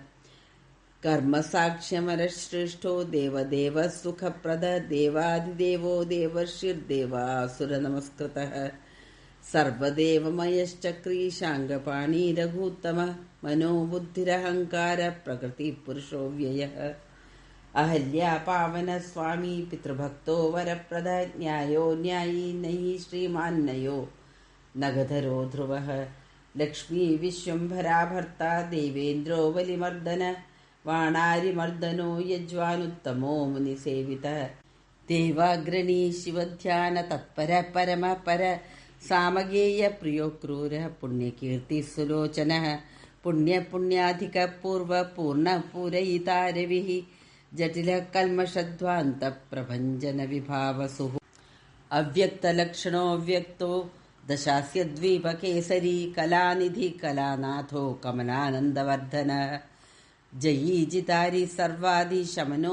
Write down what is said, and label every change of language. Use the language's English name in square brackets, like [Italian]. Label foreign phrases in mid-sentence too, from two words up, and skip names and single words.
[Sanskrit] कर्मसाक्ष्यमरश्रेष्ठो देवदेवः सुखप्रदः देवादिदेवो देवर्षिर्देवासुरनमस्कृतः सर्वदेवमयश्चक्री शाङ्गपाणी रघूत्तमः मनोबुद्धिरहङ्कारः प्रकृतिपुरुषो व्ययः अहल्या पावनः स्वामी पितृभक्तो वरप्रदः न्यायो न्यायी नयि श्रीमान्नयो नगधरो ध्रुवः लक्ष्मी विश्वम्भरा भर्ता देवेन्द्रो बलिमर्दन वाणारिमर्दनो यज्वानुत्तमो मुनिसेवितः ദേവാഗ്രണീ ശിവധ്യാന തത്പര പരമ പര സാമഗേയ പ്രിയോ ക്രൂര പുണ്യകീർത്തി സുലോചന പുണ്യാധിക പൂർവ പൂർണ്ണ പൂരയിതാരവി ജടില കൽമഷധ്വാന്ത പ്രഭഞ്ജന വിഭാവസു അവ്യക്തലക്ഷണോ വ്യക്തോ ദശാസ്യ ദ്വീപകേസരി കലാനിധി കലാനാഥോ കമലാനന്ദവർദ്ധന ജയീ ജിതാരി സർവാദി ശമനോ